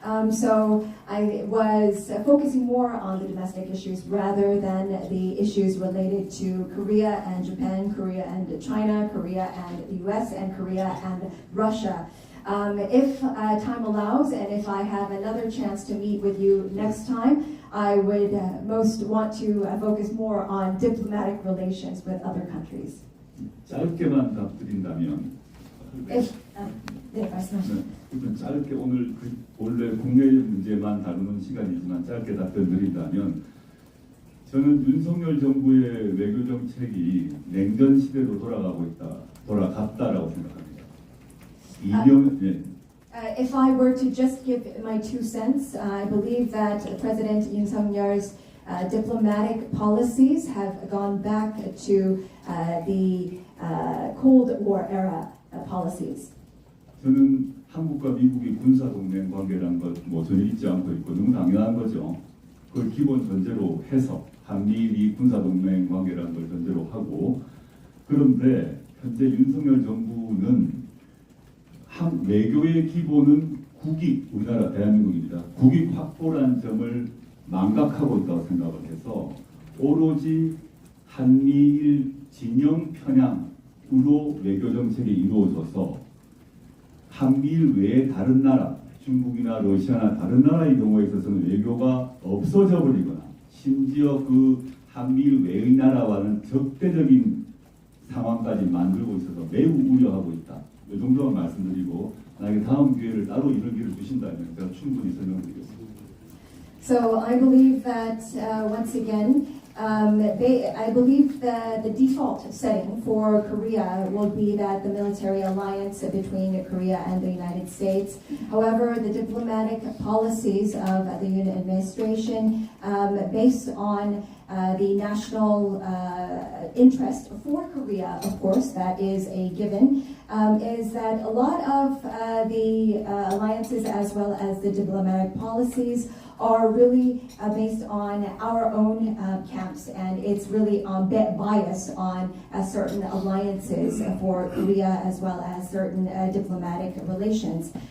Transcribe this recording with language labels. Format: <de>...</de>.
<en>So I was focusing more on the domestic issues rather than the issues related to Korea and Japan, Korea and China, Korea and the US, and Korea and Russia. If time allows and if I have another chance to meet with you next time, I would most want to focus more on diplomatic relations with other countries.</en> <ko>짧게만 답드린다면 네, 말씀하시죠. 일단 짧게 오늘 원래 국내 문제만 다루는 시간이지만 짧게 답변드린다면 저는 윤석열 정부의 외교 정책이 냉전 시대로 돌아갔다라고 생각합니다.</ko> <en>If I were to just give my 2 cents, I believe that President Yoon Suk-yeol's diplomatic policies have gone back to the Cold War era policies.</en> <ko>저는 한국과 미국이 군사 동맹 관계라는 것 전혀 잊지 않고 있고 너무 당연한 거죠. 그걸 기본 전제로 해서 한미일이 군사 동맹 관계라는 걸 전제로 하고 그런데 현재 윤석열 정부는 외교의 기본은 국익, 우리나라 대한민국입니다. 국익 확보라는 점을 망각하고 있다고 생각을 해서 오로지 한미일 진영 편향으로 외교 정책이 이루어져서 한미일 외의 다른 나라, 중국이나 러시아나 다른 나라의 경우에 있어서는 외교가 없어져 버리거나 심지어 그 한미일 외의 나라와는 적대적인 상황까지 만들고 있어서 매우 우려하고 있다. 이 정도만 말씀드리고 만약에 다음 기회를 따로 이런 기회를 주신다면 제가 충분히 설명드리겠습니다.</ko> <en>So I believe that once again, I believe the default setting for Korea will be that the military alliance between Korea and the United States. However, the diplomatic policies of the Yoon administration, based on the national interest for Korea, of course, that is a given, is that a lot of the alliances as well as the diplomatic policies are really based on our own camps, and it's really biased on certain alliances for Korea as well as certain diplomatic relations.</en>